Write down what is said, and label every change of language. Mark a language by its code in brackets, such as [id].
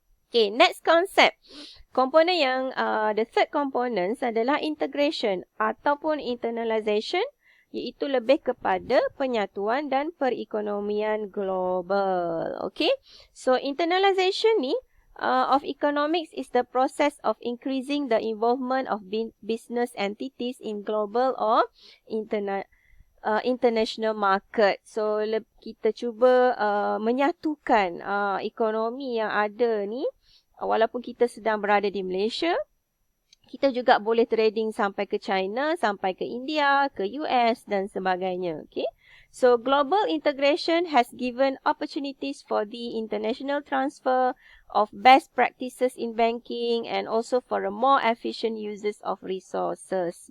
[en] Okay, next concept. [ms] Komponen yang [en] the third component [ms] adalah integration ataupun internalization, iaitu lebih kepada penyatuan dan perekonomian global. [en] Okay, so internalization ni of economics is the process of increasing the involvement of business entities in global or international market. [ms] So kita cuba menyatukan ekonomi yang ada ni, walaupun kita sedang berada di Malaysia, kita juga boleh trading sampai ke China, sampai ke India, ke US dan sebagainya. [en] Okay, so global integration has given opportunities for the international transfer of best practices in banking and also for a more efficient uses of resources.